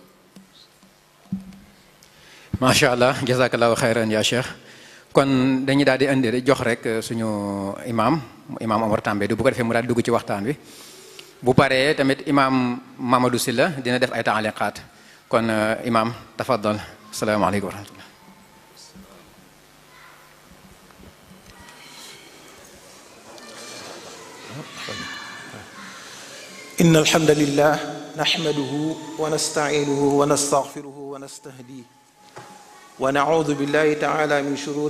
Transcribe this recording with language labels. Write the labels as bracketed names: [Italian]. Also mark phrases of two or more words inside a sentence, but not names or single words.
[Arabic] ما شاء الله جزاك الله خيرا يا شيخ [Wolof] kon dañuy daal di indi rek jox rek suñu imam Omar Tambidou bu ko defee mu daal dugg ci waxtaan wi bu paree tamit imam Mamadou Sylla dina def ay taaliqaat kon imam tafaddal [Arabic] السلام عليكم ورحمة الله إن الحمد لله نحمده ونستعينه ونستغفره ونستهديه ونعوذ بالله تعالى من شرور